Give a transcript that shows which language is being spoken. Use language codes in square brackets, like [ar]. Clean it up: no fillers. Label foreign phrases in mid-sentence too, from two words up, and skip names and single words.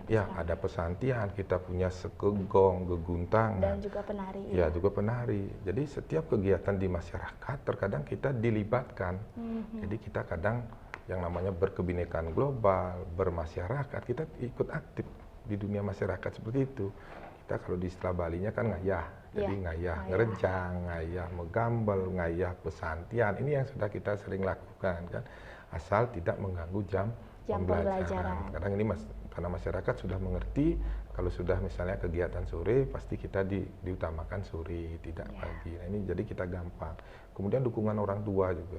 [id] ya, ada pesantian, kita punya sekegong, geguntangan. Dan juga penari. Ya, juga penari. Jadi setiap kegiatan di masyarakat terkadang kita dilibatkan. Jadi kita kadang yang namanya berkebinekaan global, bermasyarakat, kita ikut aktif di dunia masyarakat seperti itu. Kita kalau di istilah Balinya kan ngayah. [ban] Jadi ngayah ngerejang, ngayah megambel, ngayah pesantian. [id] Ini yang sudah kita sering lakukan kan. Asal tidak mengganggu jam pembelajaran. Kadang ini karena masyarakat sudah mengerti kalau sudah misalnya kegiatan sore pasti kita diutamakan sore, tidak pagi. Nah, ini jadi kita gampang. Kemudian dukungan orang tua juga.